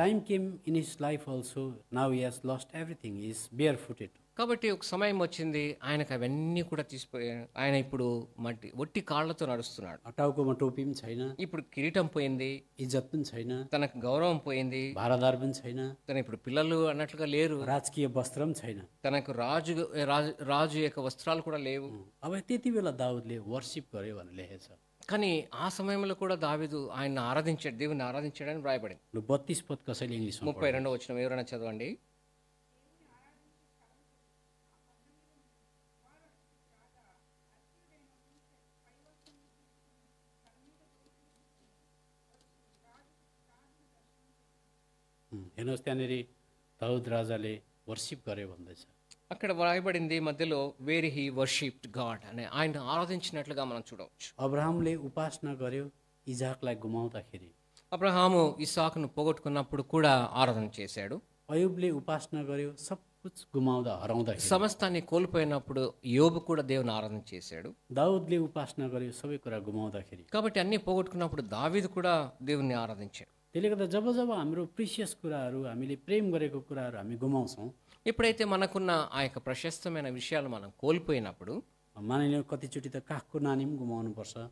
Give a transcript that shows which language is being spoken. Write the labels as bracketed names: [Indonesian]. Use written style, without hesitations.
[English] Time came in his life also, now he has lost everything, he is barefooted. [Telugu] కాబట్టి ఒక సమయం వచ్చింది, ఆయనకు అవన్నీ కూడా తీసిపోయి ఆయన ఇప్పుడు ఒట్టి కాళ్ళతో నడుస్తున్నాడు. [Nepali] टाउकोमा टोपी पनि छैन, [Telugu] ఇప్పుడు కిరీటం పోయింది, [Nepali] इज्जत पनि छैन, [Telugu] తనకు గౌరవం పోయింది, [Nepali] भारदार पनि छैन, [Telugu] తన ఇప్పుడు పిల్లలు అన్నట్లుగా లేరు, [Nepali] राजकीय वस्त्र पनि छैन. [Telugu] తనకు రాజు యొక్క వస్త్రాలు కూడా లేవు. [Nepali] अब त्यति बेला दाउदले वर्शिप गर्यो भनेर लेखेछ. [Telugu] కానీ ఆ సమయంలో కూడా దావీదు ఆయన ఆరాధించాడు, దేవుని ఆరాధించాడని వ్రాయబడింది. [Nepali] 32 पद कसैले इङ्ग्लिसमा [Telugu] 32వ వచనం ఎవరైనా చదవండి. [Nepali] हेर्नुहोस्, त्यहाँनिर दाउद राजाले वर्शिप गर्यो भन्दैछ. [Telugu] అక్కడ వ్రాయబడింది మధ్యలో [English] where he worshipped god [Telugu] అని, ఆయన ఆరాధించినట్లుగా మనం చూడవచ్చు. [Nepali] अब्राहमले उपासना गर्यो इजाकलाई गुमाउँदाखेरि. [Telugu] అబ్రహాము ఇస్సాకును పోగొట్టుకున్నప్పుడు కూడా ఆరాధన చేశాడు. [Nepali] अयुबले उपासना गर्यो सब कुछ गुमाउँदा हराउँदाखेरि. [Telugu] సమస్తాన్ని కోల్పోయినప్పుడు యోబు కూడా దేవుని ఆరాధన చేశాడు. [Nepali] दाउदले उपासना गर्यो सबै कुरा गुमाउँदाखेरि. [Telugu] కాబట్టి అన్ని పోగొట్టుకున్నప్పుడు దావీదు కూడా దేవుని ఆరాధించాడు. [Nepali] त्यसले गर्दा जब जब हाम्रो प्रिसियस कुराहरू, हामीले प्रेम गरेको कुराहरू हामी गुमाउँछौँ, [Telugu] ఎప్పుడైతే మనకున్న ఆ యొక్క ప్రశస్తమైన విషయాలు మనం కోల్పోయినప్పుడు, [Nepali] मानिलिउँ कतिचोटि त काखको नानी पनि गुमाउनुपर्छ,